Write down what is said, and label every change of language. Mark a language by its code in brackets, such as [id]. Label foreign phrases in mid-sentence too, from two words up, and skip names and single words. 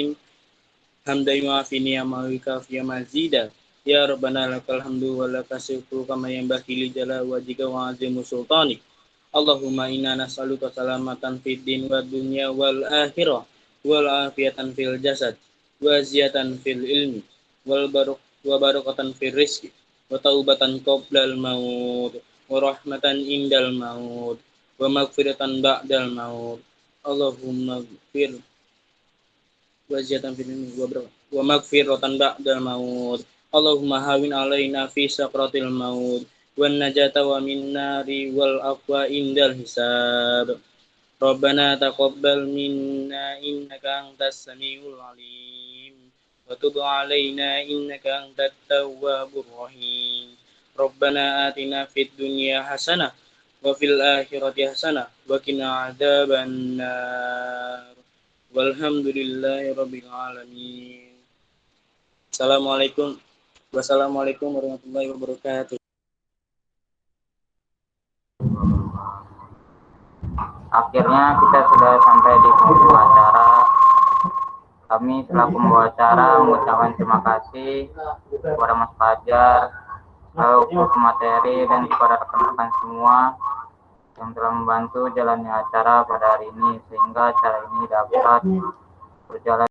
[ar] حمدا يوافي نعمه ويكافئ مزيده. يا ربنا لك الحمد ولك الشكر كما ينبغي لجلال وجهك وعظيم سلطانك. اللهم إنا نسألك سلامة في الدين والدنيا والآخرة وعافية في الجسد وزيادة في العلم وبركة في الرزق وتوبة قبل الموت ورحمة عند الموت ومغفرة بعد الموت. اللهم اغفر وزيادة في العلم ومغفرة بعد الموت. اللهم هون علينا في سكرات الموت والنجاة ومن النار والعفو عند الحساب. ربنا تقبل منا إنك أنت السميع العليم وتب علينا إنك أنت التواب الرحيم. ربنا آتنا في الدنيا حسنة وفي الآخرة حسنة وقنا عذاب النار. والحمد لله رب العالمين. والسلام عليكم ورحمة الله وبركاته. [id] Akhirnya kita sudah sampai di penghujung acara. Kami selaku pembawa acara mengucapkan terima kasih kepada Mas Fajar, guru materi dan kepada rekan-rekan semua yang telah membantu jalannya acara pada hari ini, sehingga acara ini dapat berjalan